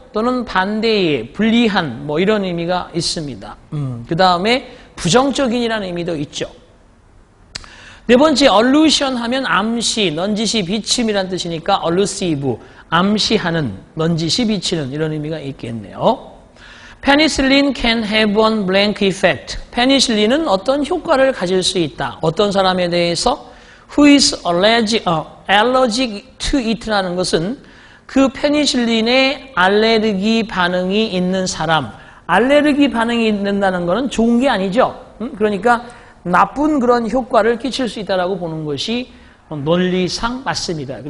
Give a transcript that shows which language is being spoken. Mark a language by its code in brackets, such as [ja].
[ko] 또는 반대의, 불리한 뭐 이런 의미가 있습니다. 그 다음에 부정적인이라는 의미도 있죠. 네 번째 allusion 하면 암시, 넌지시, 비침이라는 뜻이니까 allusive, 암시하는, 넌지시, 비치는 이런 의미가 있겠네요. [en] penicillin can have one blank effect. [ko] 페니실린은 어떤 효과를 가질 수 있다. 어떤 사람에 대해서 [en] who is allergic to it [ko] 라는 것은 그 페니실린에 알레르기 반응이 있는 사람. 알레르기 반응이 있는다는 것은 좋은 게 아니죠. 그러니까 나쁜 그런 효과를 끼칠 수 있다고 보는 것이 논리상 맞습니다.